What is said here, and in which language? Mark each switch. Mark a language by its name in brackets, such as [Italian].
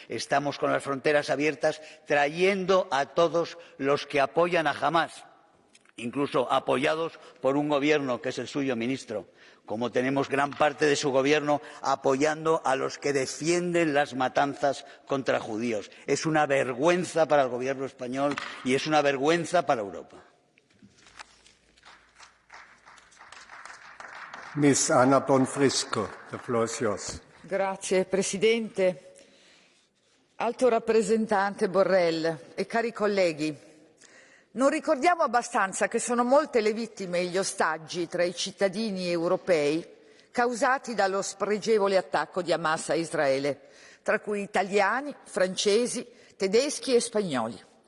[Spanish] Estamos con las fronteras abiertas, trayendo a todos los que apoyan a Hamás, incluso apoyados por un gobierno que es el suyo, ministro, como tenemos gran parte de su gobierno apoyando a los que defienden las matanzas contra judíos. Es una vergüenza para el gobierno español y es una vergüenza para Europa. [English] Miss Anna Bonfrisco, the floor is yours. [Italian] Grazie Presidente. Alto rappresentante Borrell e cari colleghi, non ricordiamo abbastanza che sono molte le vittime e gli ostaggi tra i cittadini europei causati dallo spregevole attacco di Hamas a Israele, tra cui italiani, francesi, tedeschi e spagnoli.